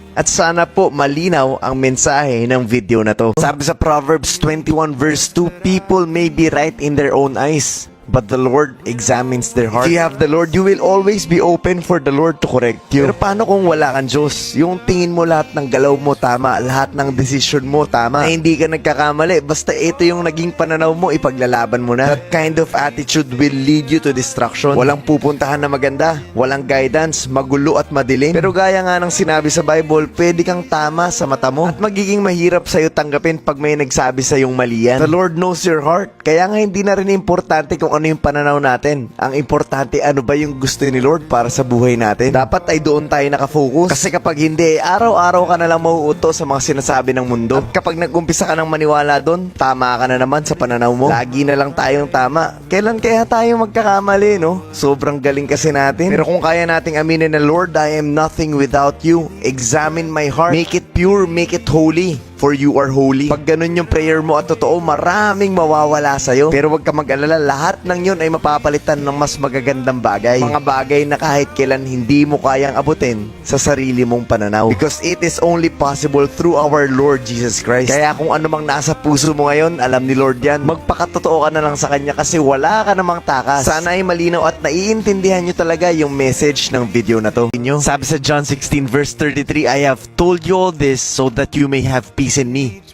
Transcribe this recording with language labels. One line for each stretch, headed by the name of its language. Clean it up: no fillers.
Filipino: At sana po malinaw ang mensahe ng video na to. Sabi sa
English: Proverbs 21 verse 2, people may be right in their own eyes, but the Lord examines their heart. If you have the Lord, you will always be open for the Lord to correct you.
Filipino: Pero paano kung wala kang Diyos? Yung tingin mo lahat ng galaw mo tama, lahat ng decision mo tama, na hindi ka nagkakamali, basta ito yung naging pananaw mo, ipaglalaban mo na.
English: That kind of attitude will lead you to destruction.
Filipino: Walang pupuntahan na maganda, walang guidance, magulo at madilim. Pero gaya nga ng sinabi sa Bible, pwede kang tama sa mata mo at magiging mahirap sa'yo tanggapin pag may nagsabi sa'yong mali yan.
English: The Lord knows your heart.
Filipino: Kaya nga hindi na rin importante kung ano yung pananaw natin. Ang importante, ano ba yung gusto ni Lord para sa buhay natin. Dapat ay doon tayo nakafocus. Kasi kapag hindi, araw-araw ka na lang mauuto sa mga sinasabi ng mundo. At kapag nag-umpisa ka ng maniwala doon, tama ka na naman sa pananaw mo. Lagi na lang tayong tama. Kailan kaya tayo magkakamali, no? Sobrang galing kasi natin. Pero kung kaya nating aminin na,
English: Lord, I am nothing without you. Examine my heart. Make it pure, make it holy. for you are holy.
Filipino: Pag ganun yung prayer mo at totoo, maraming mawawala sa'yo. Pero wag ka mag-alala, lahat ng yun ay mapapalitan ng mas magagandang bagay. Mga bagay na kahit kailan hindi mo kayang abutin sa sarili mong pananaw.
English: Because it is only possible through our Lord Jesus Christ.
Filipino: Kaya kung ano mang nasa puso mo ngayon, alam ni Lord yan. Magpakatotoo ka na lang sa Kanya kasi wala ka namang takas. Sana ay malinaw at naiintindihan nyo talaga yung message ng video na to. Sabi sa
English: John 16 verse 33, I have told you all this so that you may have peace in me.